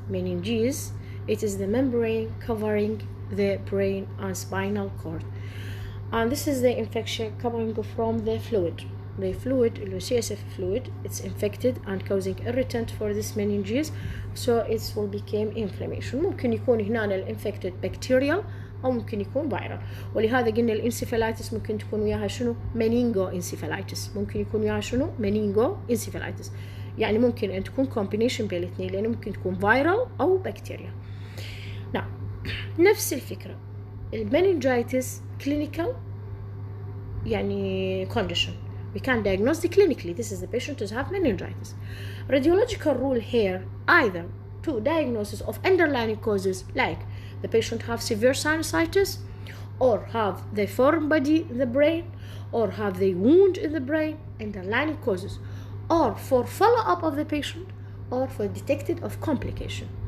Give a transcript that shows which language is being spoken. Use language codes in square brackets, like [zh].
[en] Meninges, it is the membrane covering the brain and spinal cord. And this is the infection coming from the fluid. The fluid, the CSF fluid, it's infected and causing irritant for this meninges, so it will become inflammation. [ar] ممكن يكون هنا الانفكتد bacterial أو ممكن يكون viral. ولهذا قلنا الانسيفالايتس ممكن تكون وياها شنو؟ meningo encephalitis. ممكن يكون وياها شنو؟ meningo encephalitis. يعني ممكن أن تكون combination بين الاثنين لأنه ممكن تكون viral أو bacteria. نعم، نفس الفكرة. المننجايتس clinical يعني condition. [en] We can diagnose it clinically. This is the patient who have meningitis. Radiological rule here either to diagnosis of underlying causes like the patient have severe sinusitis or have the foreign body in the brain or have the wound in the brain, underlying causes, or for follow-up of the patient or for detected of complication.